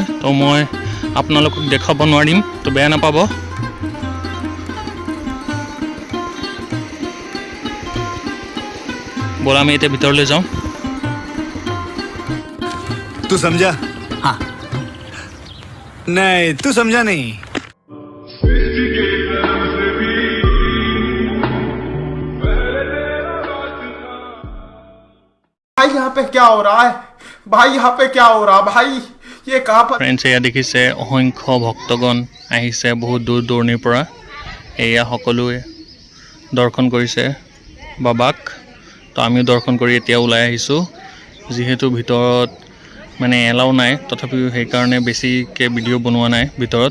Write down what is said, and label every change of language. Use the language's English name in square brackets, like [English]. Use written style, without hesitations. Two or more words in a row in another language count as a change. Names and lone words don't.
[Assamese] তো মই আপোনালোকক দেখাব নোৱাৰিম, তো বেয়া নাপাব। ব'লা আমি এতিয়া ভিতৰলৈ যাওঁ। [Hindi] तू समझा? हाँ नहीं तू समझा नहीं। भाई यहाँ पे क्या हो रहा है? भाई यहाँ पे क्या हो रहा भाई? ये कहाँ पर? [Assamese] फ्रेंड्स এয়া দেখিছে অসংখ্য ভক্তগণ আহিছে বহুত দূৰ দূৰণিৰ পৰা। এয়া সকলোৱে দৰ্শন কৰিছে বাবাক। তো আমিও দৰ্শন কৰি এতিয়া ওলাই আহিছোঁ। যিহেতু ভিতৰত মানে এলাও নাই, তথাপিও সেইকাৰণে বেছিকৈ ভিডিঅ' বনোৱা নাই ভিতৰত।